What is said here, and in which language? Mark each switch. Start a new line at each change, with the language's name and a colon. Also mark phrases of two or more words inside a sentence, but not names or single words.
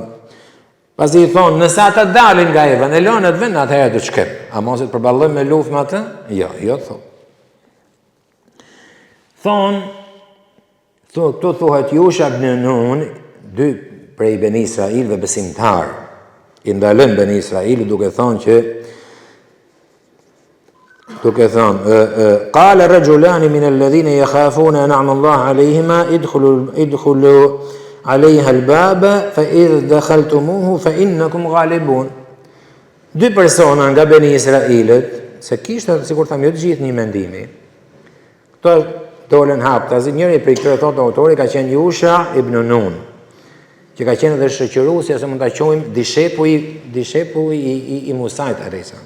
Albanian: Pasi I thonë, nëse ata dalin nga e vend, e lonë atë vend, atëherë do të shkem. A mos të përballojmë me luftë me atë? Jo, thonë. Këtu thuhet Yusha ibn Nun, 2 prej Beni Israilëve besimtar, I ndalën Beni Israilë duke thonë,
Arabic: قال رجلان من الذين يخافون أنعم الله عليهما ادخلوا عليها الباب فإذ دخلتموه فإنكم غالبون.
Albanian: 2 persona nga Beni Israilët, se kishte sikur thamë jo të gjithë një mendimi. Këto dolën haptazi, njëri prej këtyre thotë autori ka qenë Yusha ibn Nun, që ka qenë edhe shoqëruesi, ose mund ta quajmë dishepulli I Musait
Arabic: عليه السلام.